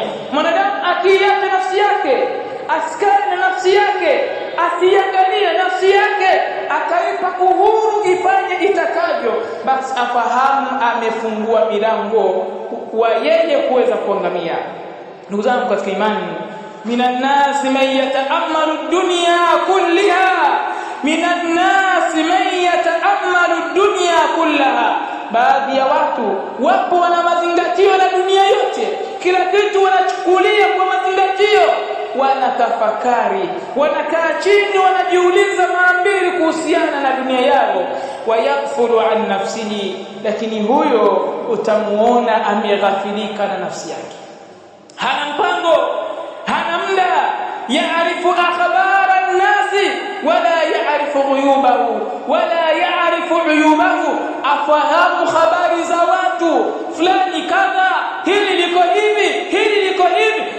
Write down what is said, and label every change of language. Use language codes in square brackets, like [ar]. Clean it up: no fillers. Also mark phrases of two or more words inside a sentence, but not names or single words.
[sw] Mwanadamu akiacha nafsi yake, asikane na nafsi yake, asiangalie nafsi yake, akaipa uhuru ifanye itakavyo, basi afahamu amefungua milango wa yeye kuweza kuangamia. Ndugu zangu katika imani, [ar] من الناس من يتأمل الدنيا كلها, من الناس من يتأمل الدنيا كلها. [sw] Baadhi ya watu wapo wana mazingatio na dunia yote, kila kitu wanachukulia kwa mazingatio, wanatafakari, wanakaa chini, wanajiuliza mara mbili kuhusiana na dunia yao. [ar] ويغفل عن نفسه, [sw] lakini huyo utamuona ameghafilika na nafsi yake, hana mpango, hana muda, [ar] يعرف أخبار الناس ولا يعرف غيوبه ولا يعرف عيوبه, [sw] afahamu habari za watu fulani kadha, hili liko hivi, hili liko hivi.